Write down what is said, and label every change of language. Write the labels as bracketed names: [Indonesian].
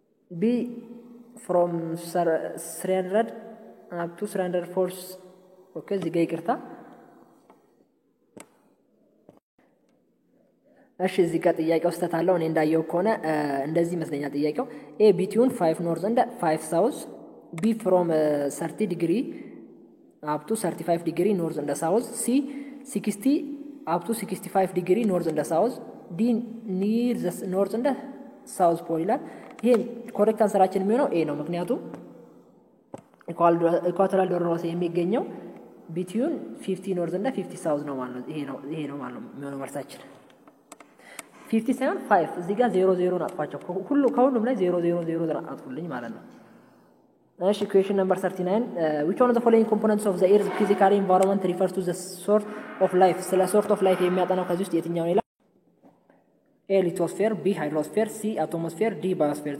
[English] B from 300 up to 304. Okay, [Amharic] እዚህ ጋር ይቅርታ። እሺ እዚህ ጋር ጥያቄው ስህተት አለው። እኔ እንዳየው ከሆነ እንደዚህ ይመስለኛል ጥያቄው። [English] A between 5 north and 5 south. B from 30 degree up to 35 degree north and south. C 60 up to 65 degree north and south. D near the north and south pole [Amharic] ይላል። ይሄ ኮሬክት አንሰራችን የሚሆነው ኤ ነው። ምክንያቱም ኢኳቶሪያል ዶሎርመስ የሚገኘው [English] between 50 north and 50 south [Amharic] ነው ማለት ነው። ይሄ ነው ማለት ነው የሚሆነው መልሳችን። 50 ሳይሆን 5 እዚህ ጋር 00 አጥፋቸው። ከሁሉም ላይ 000 አጥፉልኝ ማለት ነው። እሺ [English] question number 39. Which one of the following components of the earth's physical environment refers to the sort of life? [Amharic] ስለ [English] sort of life [Amharic] የሚያጠናው ከዚህ ውስጥ የትኛው ነው ይላል። [English] A lithosphere, B hydrosphere, C atmosphere, D biosphere.